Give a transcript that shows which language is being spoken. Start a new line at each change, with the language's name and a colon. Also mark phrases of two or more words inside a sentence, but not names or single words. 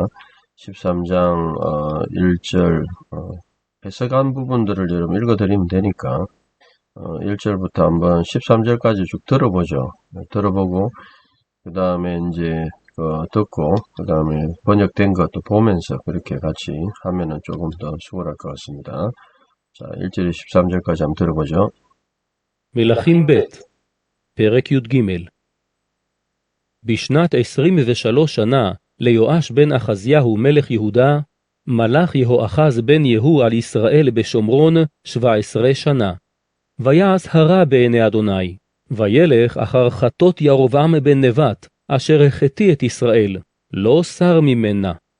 Korean: 13장 1절 해석한 부분들을 여러분 읽어드리면 되니까 1절부터 한번 13절까지 쭉 들어보죠. 들어보고 그 다음에 이제 듣고 그 다음에 번역된 것도 보면서 그렇게 같이 하면은 조금 더 수월할 것 같습니다. 자, 1절에 13절까지 한번 들어보죠.
Hebrew: מלכים ב' פרק י"ג בשנת 23 שנה ליואש בן אחזיהו מלך יהודה, מלך יהואחז בן יהוא על ישראל בשומרון 17 שנה. ויעש הרע בעיני אדוני, וילך אחר חטות ירבעם בן נבט, אשר החטיא את ישראל, לא סר ממנה.